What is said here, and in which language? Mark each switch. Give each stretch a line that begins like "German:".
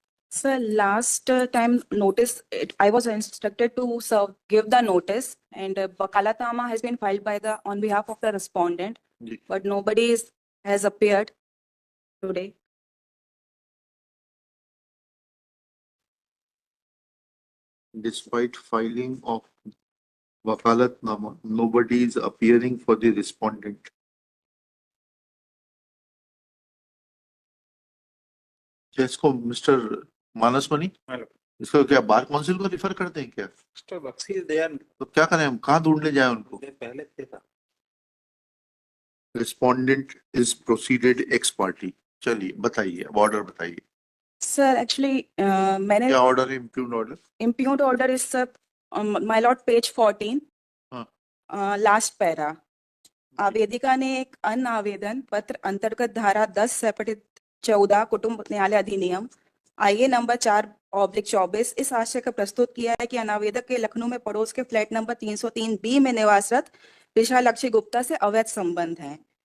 English: Sir, last time notice, I was instructed to serve, give the notice, and Wakalatnama has been filed on behalf of the respondent, but nobody has appeared today. Despite filing of Wakalatnama, nobody is appearing for the respondent.
Hindi: इसको mister मानस money, इसको क्या bar council को refer करते हैं क्या?
English: mister Bakshi is there,
Hindi: तो क्या करें हम, कहाँ ढूंढने जाए उनको? पहले थे था।
English: Respondent is proceeded ex party.
Hindi: चलिए बताइए, ऑर्डर बताइए।
English: Sir, actually,
Hindi: मैंने क्या ऑर्डर है?
English: Impugned order. Impugned order is, sir, my lord, page 14, last para.
Hindi: आवेदिका ने एक अन्य आवेदन पत्र अंतर्गत धारा 10 सेपरेट 14 कुटुंब न्यायालय अधिनियम आईए नंबर 4/24 इस आशय का प्रस्तुत किया है कि अनावेदक के लखनऊ में पड़ोस के फ्लैट नंबर 303 बी में निवासरत विशालाक्षी गुप्ता से अवैध संबंध है।